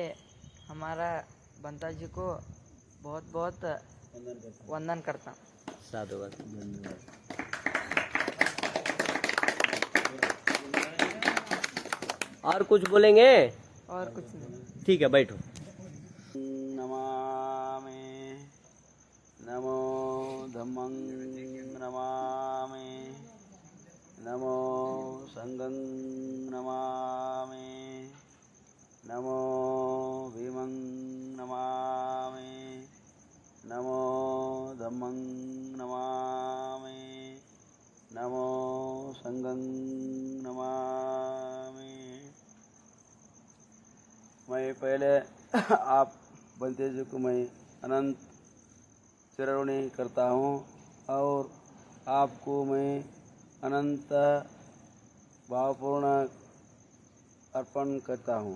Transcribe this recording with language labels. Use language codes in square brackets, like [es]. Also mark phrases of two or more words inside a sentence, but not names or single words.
[hi] हमारा बंता जी को बहुत बहुत वंदन करता हूँ। साधुवाद, धन्यवाद। और कुछ बोलेंगे? और कुछ नहीं। ठीक है, बैठो। [pi] नमामि नमो धम्मं नमामि, नमो संघं नमामि, नमो भीमं नमामि, नमो धम्मं नमामि, नमो संघं नमामि। [hi] मैं पहले आप बंते जी को मैं अनंत चिरवणी करता हूँ और आपको मैं अनंत भावपूर्ण अर्पण करता हूँ।